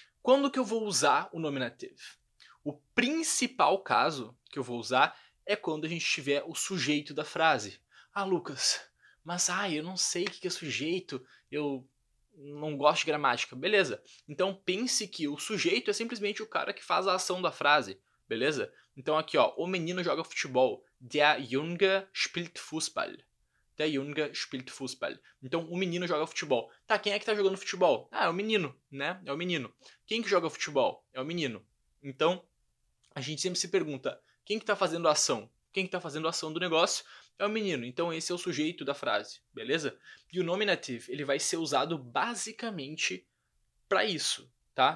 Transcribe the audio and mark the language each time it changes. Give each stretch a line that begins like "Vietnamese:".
Portuguese: Quando que eu vou usar o nominative? O principal caso que eu vou usar é quando a gente tiver o sujeito da frase. Ah, Lucas, mas eu não sei o que é sujeito, eu não gosto de gramática. Beleza. Então pense que o sujeito é simplesmente o cara que faz a ação da frase. Beleza? Então aqui, ó, o menino joga futebol.
German: Der Junge spielt Fußball. Der Junge spielt Fußball.
Portuguese: Então, o menino joga futebol. Tá, quem é que tá jogando futebol? Ah, é o menino, né? É o menino. Quem que joga futebol? É o menino. Então, a gente sempre se pergunta, quem que tá fazendo a ação? Quem que tá fazendo a ação do negócio? É o menino. Então, esse é o sujeito da frase, beleza? E o nominative, ele vai ser usado basicamente para isso, tá?